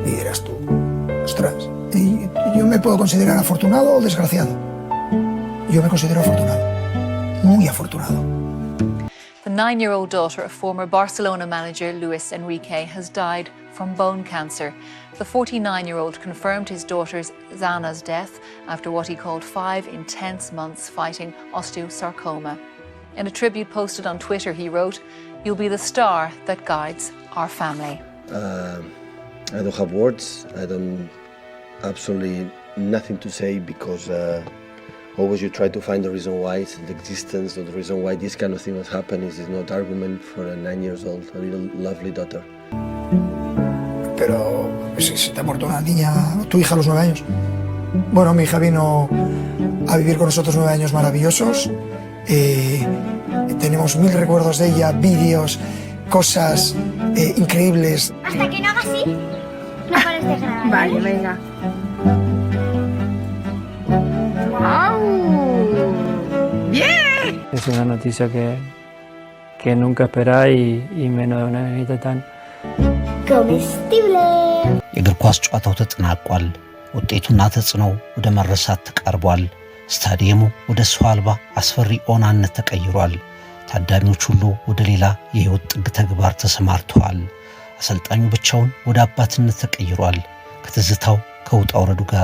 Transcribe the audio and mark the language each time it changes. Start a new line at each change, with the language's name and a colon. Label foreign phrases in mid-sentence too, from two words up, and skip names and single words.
Spanish: dirás tú, ostras, yo me puedo considerar afortunado o desgraciado. Yo me considero afortunado, muy afortunado.
English: The 9-year-old daughter of former Barcelona manager Luis Enrique has died from bone cancer. The 49-year-old confirmed his daughter Zana's death after what he called 5 intense months fighting osteosarcoma. In a tribute posted on Twitter, he wrote, "You'll be the star that guides our family." I don't have words. I don't absolutely nothing to say because always you try to find the reason why it's the existence or the reason why this kind of thing has happened is not argument for a 9 years old, a little lovely daughter.
Spanish: Pero si te ha muerto una niña, tu hija a los 9 años. Bueno, mi hija vino a vivir con nosotros 9 años maravillosos. Tenemos 1000 recuerdos de ella, vídeos, cosas increíbles. Hasta que no haga así, no pares de grabar. Vale, venga. ¡Wow! ¡Bien! Es una noticia que nunca esperáis y menos de una nenita tan comestible.
Amharic: የእግር ኳስ ጨዋታው ተጠናቋል። ውጤቱና ተጽዕኖው ወደ መረሳት ተቃርቧል። ስታዲየሙ ወደ ሰው አልባ አስፈሪ ኦናነት ተቀይሯል። ታዳሚዎች ሁሉ ወደ ሌላ የህይወት ጥግ ተግባር ተሰማርተዋል። አሰልጣኙ ብቻውን ወደ አባትነት ተቀይሯል። ከትዝታው ከውጣ ውረዱ ጋር